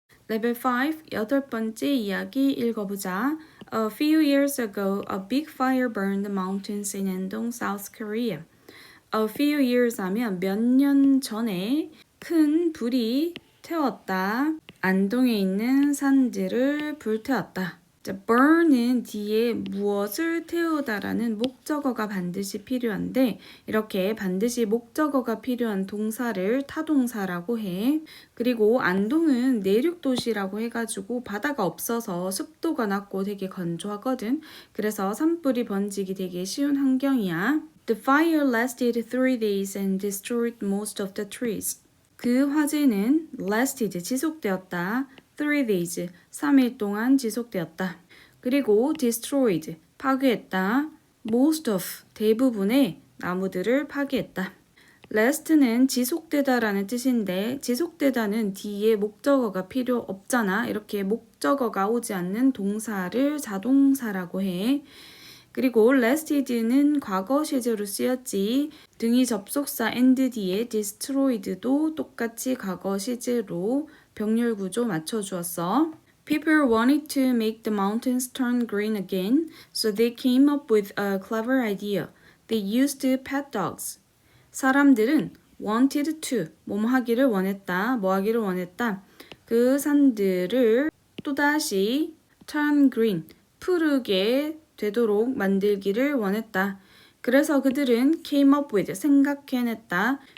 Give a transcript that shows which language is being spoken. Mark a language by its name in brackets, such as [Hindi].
[Korean] Level 5, 여덟 번째 이야기 읽어보자. [English] A few years ago, a big fire burned the mountains in Andong, South Korea. A few years [Korean] 하면 몇 년 전에 큰 불이 태웠다. 안동에 있는 산들을 불태웠다. 자, burn은 뒤에 무엇을 태우다라는 목적어가 반드시 필요한데 이렇게 반드시 목적어가 필요한 동사를 타동사라고 해. 그리고 안동은 내륙도시라고 해가지고 바다가 없어서 습도가 낮고 되게 건조하거든. 그래서 산불이 번지기 되게 쉬운 환경이야. [English] The fire lasted 3 days and destroyed most of the trees. [Korean] 그 화재는 lasted, 지속되었다. [English] 3 days, [Korean] 3일 동안 지속되었다. 그리고 destroyed, 파괴했다. [English] most of, [Korean] 대부분의 나무들을 파괴했다. last는 지속되다라는 뜻인데 지속되다는 뒤에 목적어가 필요 없잖아. 이렇게 목적어가 오지 않는 동사를 자동사라고 해. 그리고 lasted는 과거 시제로 쓰였지. 등이 접속사 and 뒤에 destroyed도 똑같이 과거 시제로 병렬 구조 맞춰주었어. [English] People wanted to make the mountains turn green again, so they came up with a clever idea. They used pet dogs. [Korean] 사람들은 [English] wanted to, [Korean] 뭐뭐 하기를 원했다, 뭐 하기를 원했다. 그 산들을 또다시 [English] turn green, [Korean] 푸르게 되도록 만들기를 원했다. 그래서 그들은 [English] came up with, [Korean] 생각해냈다.